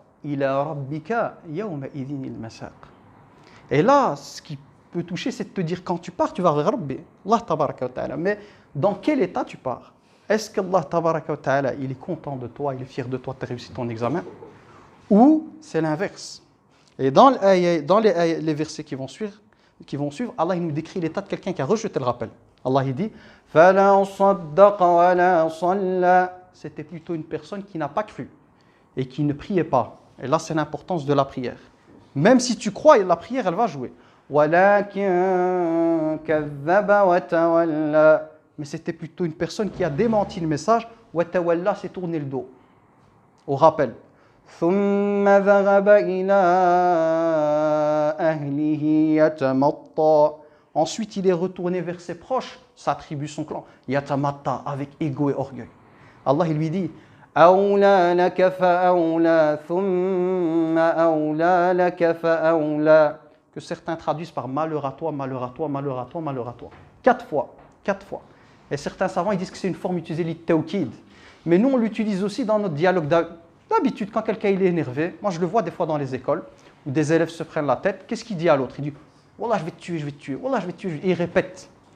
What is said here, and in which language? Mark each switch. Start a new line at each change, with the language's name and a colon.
Arabic: Ila rabbika yawma idhinil masaq.
French: Et là, ce qui peut toucher, c'est de te dire, quand tu pars, tu vas vers Rabbi. Allah tabaraka wa ta'ala. Mais dans quel état tu pars? Est-ce qu'Allah tabaraka wa ta'ala, il est content de toi, il est fier de toi, tu as réussi ton examen? Ou c'est l'inverse? Et dans les versets qui vont suivre, Allah il nous décrit l'état de quelqu'un qui a rejeté le rappel. Allah il dit
Arabic: فَلَا صَدَّقَ وَلَا صَلَّى.
French: C'était plutôt une personne qui n'a pas cru et qui ne priait pas. Et là, c'est l'importance de la prière. Même si tu crois, la prière, elle va jouer.
Arabic: وَلَكِنْ كَذَّبَ وَتَوَلَّى.
French: Mais c'était plutôt une personne qui a démenti le message. وَتَوَلَّى, c'est tourner le dos au rappel.
Arabic: ثُمَّ ذَهَبَ إِلَىٰ أَهْلِهِ يَتَمَطَّى.
French: Ensuite, il est retourné vers ses proches, sa tribu, son clan. Yatamatta, avec égo et orgueil. Allah, il lui dit
Arabic: أَوْلَى لَكَ فَأَوْلَى ثُمَّ أَوْلَى لَكَ فَأَوْلَى.
French: Que certains traduisent par malheur à toi, malheur à toi, malheur à toi, malheur à toi. 4 fois. Et certains savants ils disent que c'est une forme utilisée lit tawkid. Mais nous, on l'utilise aussi dans notre dialogue D'habitude, quand quelqu'un il est énervé, moi je le vois des fois dans les écoles, où des élèves se prennent la tête, qu'est-ce qu'il dit à l'autre? Il dit « Wallah, je vais te tuer, je vais te tuer, Wallah, je vais te tuer ». Et il répète.